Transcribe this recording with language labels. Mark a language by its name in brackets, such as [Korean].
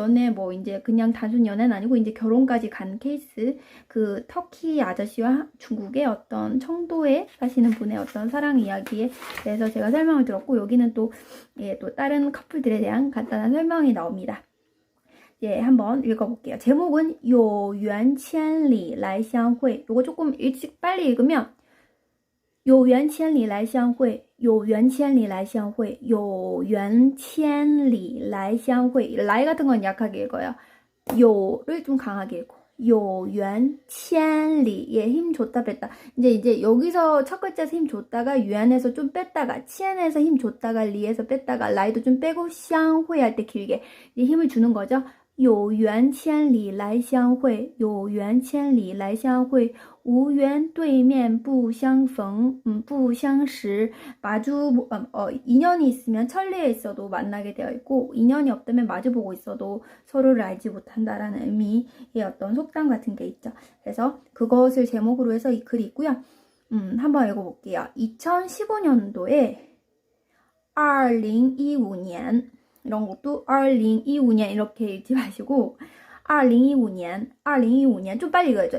[Korean] 연애 뭐 이제 그냥 단순 연애는 아니고 이제 결혼까지 간 케이스, 그 터키 아저씨와 중국의 어떤 청도에 사시는 분의 어떤 사랑 이야기에 대해서 제가 설명을 들었고 여기는 또 예, 또 다른 커플들에 대한 간단한 설명이 나옵니다. 예, 한번 읽어볼게요. 제목은 [Chinese] 有缘千里来相会. [Korean] 요거 조금 일찍 빨리 읽으면 [Chinese] 有缘千里来相会，有缘千里来相会，有缘千里来相会. [Korean] 라이 같은 건 약하게 읽어요. 요를 좀 강하게 읽고. [Chinese] 有缘千里 [Korean] 에 힘 줬다 뺐다. 이제 여기서 첫 글자에서 힘 줬다가 유안에서 좀 뺐다가 치안에서 힘 줬다가 리에서 뺐다가 라이도 좀 빼고 샹회 할 때 길게 힘을 주는 거죠. [Chinese] 有缘千里来相会，有缘千里来相会，无缘对面不相逢，不相识. [Korean] 마주 인연이 있으면 천리에 있어도 만나게 되어 있고 인연이 없다면 마주보고 있어도 서로를 알지 못한다라는 의미의 어떤 속담 같은 게 있죠. 그래서 그것을 제목으로 해서 이 글이 있고요. 한번 읽어볼게요. 2015년도에 2015년 이런 것도 2015년 이렇게 읽지 마시고 2025년 좀 빨리 읽어야죠.